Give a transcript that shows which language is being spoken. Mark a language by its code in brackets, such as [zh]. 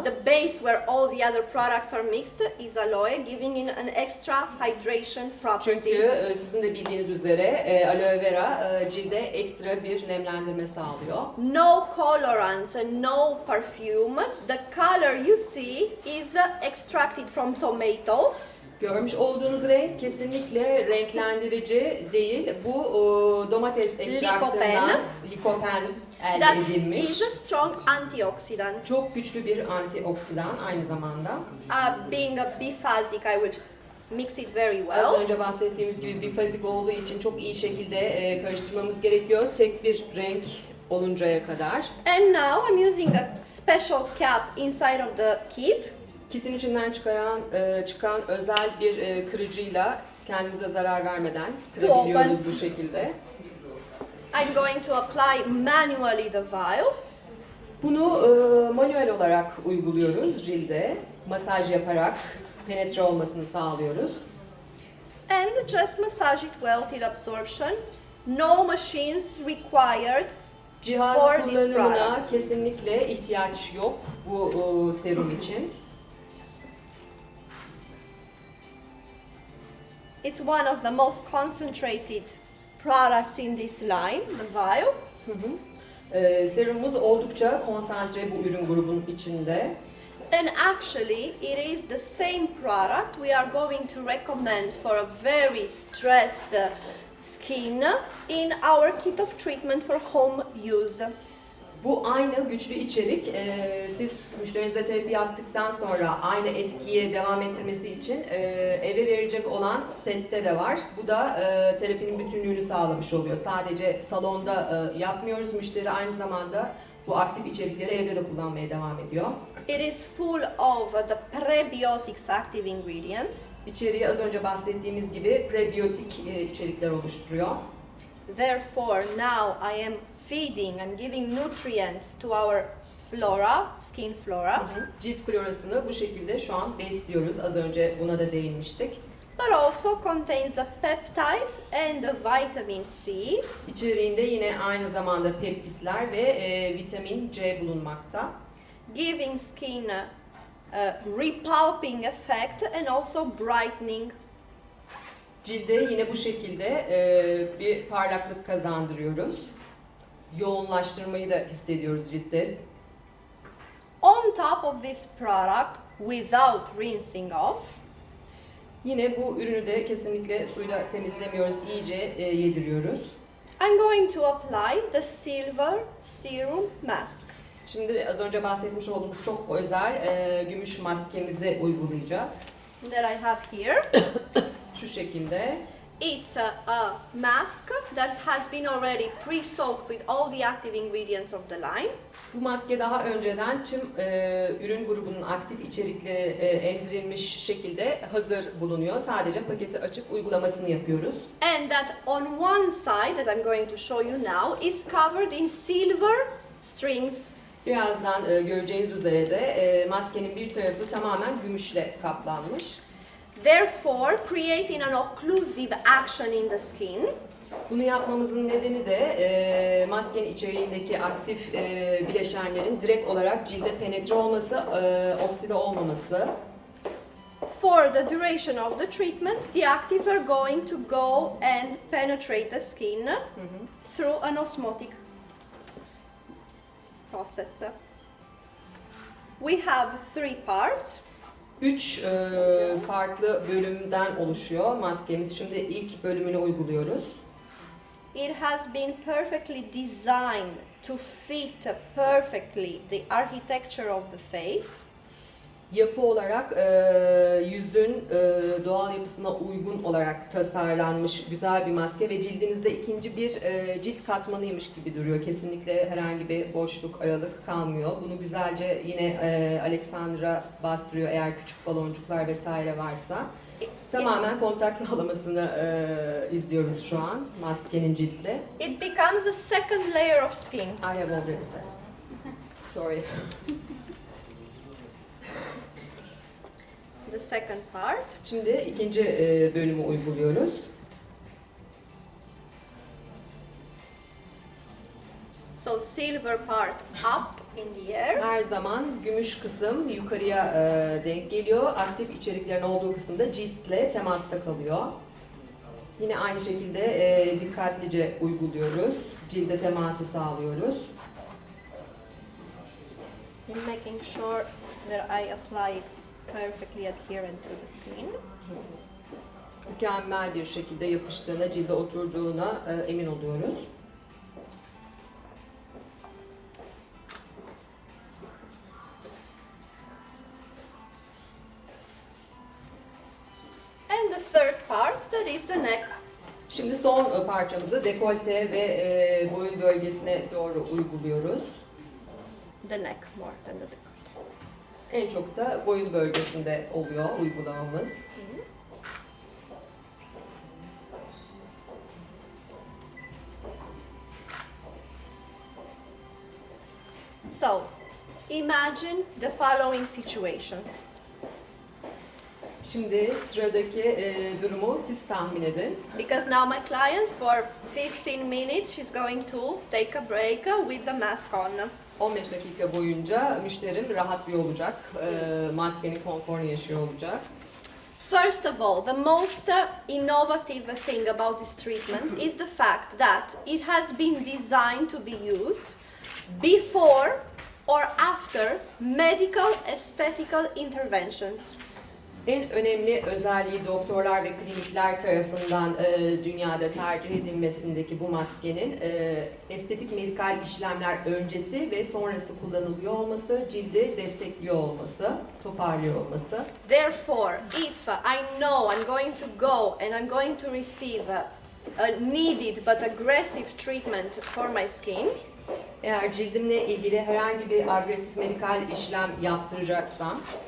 [en] The base where all the other products are mixed is aloe, giving it an extra hydration property. [tr] Çünkü sizin de bildiğiniz üzere aloe vera cilde ekstra bir nemlendirme sağlıyor. [en] No colorants and no perfume. The color you see is extracted from tomato. [tr] Görmüş olduğunuz renk kesinlikle renklendirici değil. Bu domates ekstraktından likopen elde [en] That [tr] edilmiş. [en] is a strong antioxidant. [tr] Çok güçlü bir antioksidan aynı zamanda. [en] Being a biphasic, I will mix it very [tr] Az [en] well. [tr] önce bahsettiğimiz gibi bifazik olduğu için çok iyi şekilde karıştırmamız gerekiyor. Tek bir renk oluncaya kadar. [en] And now I'm using a special cap inside of the kit. [tr] Kitin içinden çıkan özel bir kırıcıyla kendimize zarar vermeden kırabiliyoruz bu şekilde. [en] I'm going to apply manually the vial. [tr] Bunu manuel olarak uyguluyoruz cilde. Masaj yaparak penetre olmasını sağlıyoruz. [en] And just massage it well till absorption. No machines required. [tr] Cihaz [en] For this [tr] kullanımına [en] product. [tr] kesinlikle ihtiyaç yok bu serum için. [en] It's one of the most concentrated products in this line, the vial. [tr] Serumumuz oldukça konsantre bu ürün grubunun içinde. [en] And actually, it is the same product we are going to recommend for a very stressed skin in our kit of treatment for home use. [tr] Bu aynı güçlü içerik siz müşterinize terapi yaptıktan sonra aynı etkiye devam ettirmesi için eve verecek olan sette de var. Bu da terapinin bütünlüğünü sağlamış oluyor. Sadece salonda yapmıyoruz. Müşteri aynı zamanda bu aktif içerikleri evde de kullanmaya devam ediyor. [en] It is full of the prebiotics active ingredients. [tr] İçeriği az önce bahsettiğimiz gibi prebiyotik içerikler oluşturuyor. [en] Therefore, now I am feeding and giving nutrients to our flora, skin flora, [tr] Cilt florasını bu şekilde şu an besliyoruz. Az önce buna da değinmiştik. [en] but also contains the peptides and the vitamin C, [tr] İçeriğinde yine aynı zamanda peptitler ve vitamin C bulunmakta. [en] giving skin repulping effect and also brightening. [tr] Cilde yine bu şekilde bir parlaklık kazandırıyoruz. Yoğunlaştırmayı da hissediyoruz ciltte. [en] On top of this product, without rinsing off, [tr] Yine bu ürünü de kesinlikle suyla temizlemiyoruz, iyice yediriyoruz. [en] I'm going to apply the silver serum mask. [tr] Şimdi az önce bahsetmiş olduğumuz çok özel gümüş maskemizi uygulayacağız. [en] That I have here. [tr] Şu şekilde. [en] It's a mask that has been already pre-soaked with all the active ingredients of the line. [tr] Bu maske daha önceden tüm ürün grubunun aktif içerikleri emdirilmiş şekilde hazır bulunuyor. Sadece paketi açıp uygulamasını yapıyoruz. [en] And that on one side, that I'm going to show you now, is covered in silver strings. [tr] Birazdan göreceğiniz üzere de maskenin bir tarafı tamamen gümüşle kaplanmış. [en] Therefore, creating an occlusive action in the skin. [tr] Bunu yapmamızın nedeni de maskenin içeriğindeki aktif bileşenlerin direkt olarak cilde penetre olması, okside olmaması. [en] For the duration of the treatment, the actives are going to go and penetrate the skin through an osmotic process. We have 3 parts. [tr] 3 farklı bölümden oluşuyor maskemiz. Şimdi ilk bölümünü uyguluyoruz. [en] It has been perfectly designed to fit perfectly the architecture of the face. [tr] Yapı olarak yüzün doğal yapısına uygun olarak tasarlanmış güzel bir maske ve cildinizde ikinci bir cilt katmanıymış gibi duruyor. Kesinlikle herhangi bir boşluk, aralık kalmıyor. Bunu güzelce yine Alexandra bastırıyor eğer küçük baloncuklar vesaire varsa. Tamamen kontak sağlamasını izliyoruz şu an maskenin ciltle. [en] It becomes a second layer of skin. I have already said. Sorry. The second part. [tr] Şimdi ikinci bölümü uyguluyoruz. [en] silver part up in the air. [tr] Her zaman gümüş kısım yukarıya denk geliyor. Aktif içeriklerin olduğu kısımda ciltle temasta kalıyor. Yine aynı şekilde dikkatlice uyguluyoruz. Cilde teması sağlıyoruz. [en] And making sure that I apply it perfectly adherent to the skin. [tr] Mükemmel bir şekilde yapıştığına, cilde oturduğuna emin oluyoruz. [en] And the third part, that is the neck. [tr] Şimdi son parçamızı dekolte ve boyun bölgesine doğru uyguluyoruz. [en] The neck more than the decolte. [tr] En çok da boyun bölgesinde oluyor uygulamamız. [en] So, imagine the following situations. [tr] Şimdi sıradaki durumu siz tahmin edin. [en] Because now my client for 15 minutes she's going to take a break with the mask on. [tr] 15 dakika boyunca müşterim rahatlıyor olacak, maskenin konforunu yaşıyor olacak. [en] First of all, the most innovative thing about this treatment is the fact that it has been designed to be used before or after medical aesthetical interventions. [tr] En önemli özelliği doktorlar ve klinikler tarafından dünyada tercih edilmesindeki bu maskenin estetik medikal işlemler öncesi ve sonrası kullanılıyor olması, cildi destekliyor olması, toparlıyor olması. [en] Therefore, if I know I'm going to go and I'm going to receive a needed but aggressive treatment for my skin, [tr] Eğer cildimle ilgili herhangi bir agresif medikal işlem yaptıracaksam,